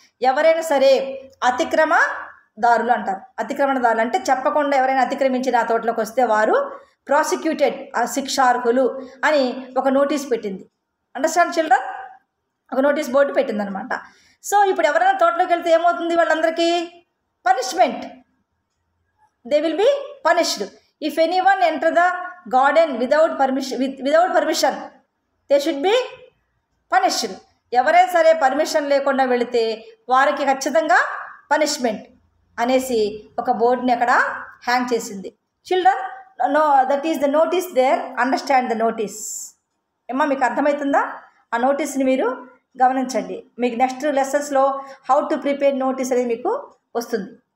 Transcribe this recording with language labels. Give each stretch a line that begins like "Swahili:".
Telugu: ఎవరైనా సరే అతిక్రమదారులు అంటారు. అతిక్రమణదారులు అంటే చెప్పకుండా ఎవరైనా అతిక్రమించి నా తోటలోకి వస్తే వారు ప్రాసిక్యూటెడ్, శిక్షార్హులు అని ఒక నోటీస్ పెట్టింది. Understand children? ఒక నోటీస్ బోర్డు పెట్టిందనమాట. సో ఇప్పుడు ఎవరైనా తోటలోకి వెళ్తే ఏమవుతుంది, వాళ్ళందరికీ punishment,
English: They will be punished. If anyone enter the garden without permission, they should be punished.
Telugu: ఎవరైనా సరే పర్మిషన్ లేకుండా వెళితే వారికి ఖచ్చితంగా పనిష్మెంట్ అనేసి ఒక బోర్డుని అక్కడ హ్యాంగ్ చేసింది.
English: Children, know that is the notice there, understand the notice.
Telugu: ఏమా మీకు అర్థమవుతుందా? ఆ నోటీస్ని మీరు గమనించండి. మీకు next లెసన్స్లో how to prepare notice అనేది మీకు వస్తుంది.